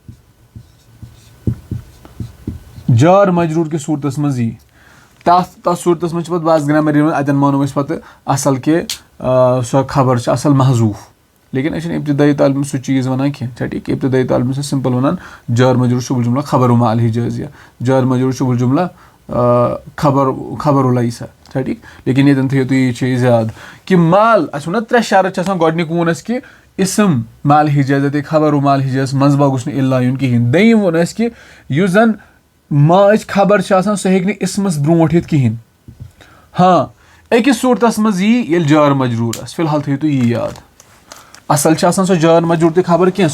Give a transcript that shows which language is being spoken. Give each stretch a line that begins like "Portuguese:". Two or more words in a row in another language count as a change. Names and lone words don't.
Kashmiri: جار مجروٗر کِس صوٗرتس منٛز یی تَتھ صوٗرتس منٛز چھِ پَتہٕ بعض گرٛامر یِوان اَتٮ۪ن مانو أسۍ پَتہٕ اَصٕل کہِ سۄ خبر چھِ اَصٕل محضوٗف لیکِن أسۍ چھِنہٕ اِبتِدٲیی تعلیٖمہِ سُہ چیٖز وَنان کینٛہہ چھا ٹھیٖک اِبتِدٲیی تعلیٖمہِ چھِ سِمپٕل وَنان جار مجروٗر شُبُل جُملہ خبر و مال حِجازِیا جار مجروٗر شُبُل جُملہ خبر و لیسا چھا ٹھیٖک لیکِن ییٚتٮ۪ن تھٲیِو تُہۍ یہِ چیٖز یاد کہِ مال اَسہِ ووٚن نہ 3 شرط چھِ آسان گۄڈنیُک ووٚن اَسہِ کہِ اِسم مال حِجازِیا تہٕ خبر و مال حِجازِیَس منٛزباگ گوٚژھ نہٕ اِلا یُن کِہیٖنۍ دوٚیِم ووٚن اَسہِ کہِ یُس زَن ماچ خبر چھِ آسان سۄ ہیٚکہِ نہٕ اِسمَس برونٛٹھ یِتھ کِہیٖنۍ ہاں أکِس صوٗرتس منٛز یی ییٚلہِ جار مجروٗر آسہِ فِلحال تھٲیِو تُہۍ یی یاد اَصٕل چھِ آسان سۄ جار مجروٗر تہِ خبر کینٛہہ